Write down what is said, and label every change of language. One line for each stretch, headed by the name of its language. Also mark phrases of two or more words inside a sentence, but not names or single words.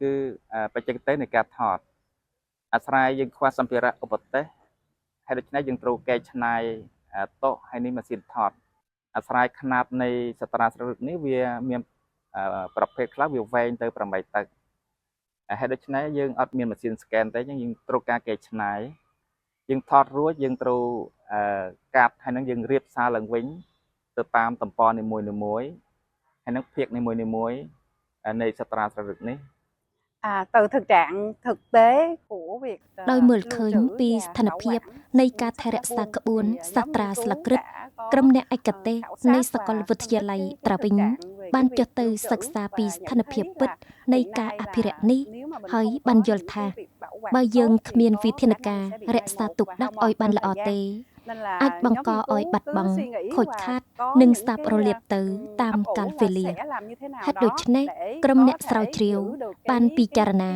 Khmer: គឺបច្ចេកទេសនៃការថតអាស្រ័យយើងខ្វះសម្ភារៈឧបទេសហើយដូច្នេះយើងត្រូវកែច្នៃតោះហើយនេះម៉ាស៊ីនថតអាស្រ័យຂະຫນាតនៃសាត្រាស្លឹកគ្រឹតនេះវាមានប្រភេទខ្លះវាវែងទៅ8តឹកហើយដូច្នេះយើងអត់មានម៉ាស៊ីនស្កែនទេយើងត្រូវការកែច្នៃយើងថតរួចយើងត្រូវកាត់ហើយនឹងយើងរៀបសារឡើងវិញទៅតាមតំបន់នីមួយៗហើយនឹងភាគនីមួយៗនៃសត្រាស្លឹករឹតនេះ
Vietnamese: từ thực trạng thực tế của việc
Khmer: ដោយមើលឃើញពីស្ថានភាពនៃការថែរក្សាក្បួនសាត្រាស្លឹករឹតក្រុមអ្នកឯកទេសនៃសាកលវិទ្យាល័យត្រាវិញបានចុះទៅសិក្សាពីស្ថានភាពពិតនៃការអភិរក្សនេះហើយបានយល់ថាបើយើងគ្មានវិធានការរក្សាទុកដាក់ឲ្យបានល្អទេអាចបង្កឲ្យបាត់បង់ខូចខាតនិងស្ដាប់រលាបទៅតាមកាលវេលាហេតុដូច្នេះក្រុមអ្នកស្រាវជ្រាវបានពិចារណា